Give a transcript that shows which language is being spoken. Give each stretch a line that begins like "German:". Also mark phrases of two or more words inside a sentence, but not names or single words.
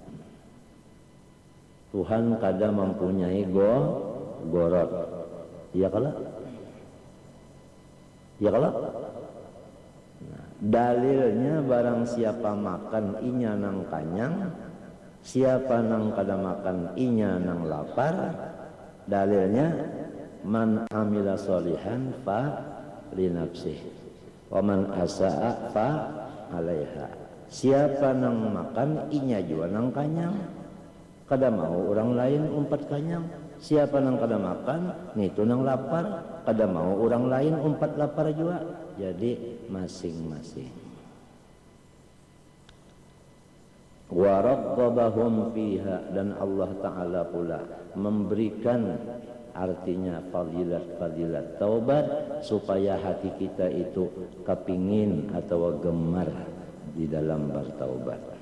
Banjar: Tuhan kada mempunyai gorot. Ya kalau nah, dalilnya barang siapa makan inya nang kanyang, siapa nang kada makan inya nang lapar, dalilnya
Arabic: من عمل صالحا فلنفسه ومن أساء فعليها.
Banjar: Siapa nang makan inya juga nang kanyang, kada mau orang lain umpat kanyang. Siapa nang kada makan, itu nang lapar, kada mau orang lain umpat lapar juga. Jadi masing-masing.
Arabic: ورغبهم فيها,
Banjar: dan Allah Ta'ala pula memberikan artinya fadilat taubat supaya hati kita itu kepingin atau gemar di dalam bertaubat.